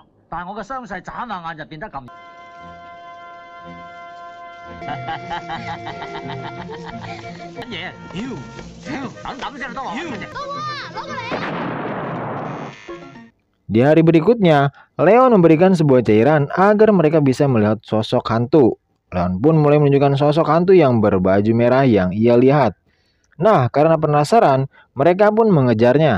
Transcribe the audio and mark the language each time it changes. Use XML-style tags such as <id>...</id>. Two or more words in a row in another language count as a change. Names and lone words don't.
<yue>但我嘅傷勢眨下眼就變得咁。乜嘢？等先得</yue> <id>Di hari berikutnya, Leon memberikan sebuah cairan agar mereka bisa melihat sosok hantu. Leon pun mulai menunjukkan sosok hantu yang berbaju merah yang ia lihat. Nah, karena penasaran, mereka pun mengejarnya.</id>